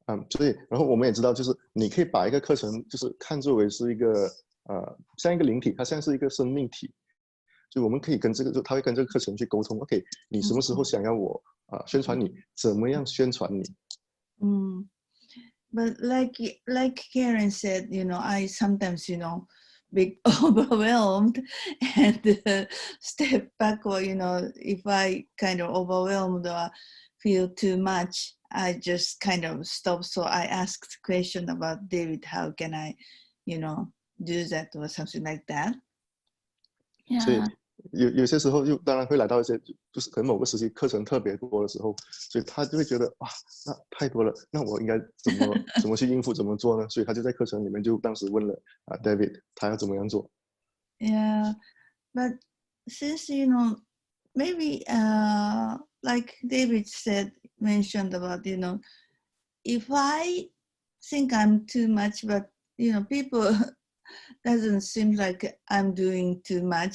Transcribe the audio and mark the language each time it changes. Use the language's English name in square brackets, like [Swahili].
[Chinese] 所以然后我们也知道，就是你可以把一个课程就是看作为是一个像一个灵体，它像是一个生命体，就我们可以跟这个，就他会跟这个课程去沟通。 OK， 你什么时候想要我宣传你，怎么样宣传你？ [English] But like Karen said, I sometimes, be overwhelmed and step backward, if I kind of overwhelmed or feel too much, I just kind of stop. So I asked question about David, how can I, do that or something like that. [Chinese] 所以 [English] Yeah. [Chinese] 有些时候就当然会来到一些，就是可能某个时期课程特别多的时候，所以他就会觉得哇，那太多了，那我应该怎么去应付，怎么做呢？所以他就在课程里面就当时问了David， 他要怎么样做。 [English] Yeah, but since maybe like David mentioned about if I think I'm too much, but people doesn't seem like I'm doing too much.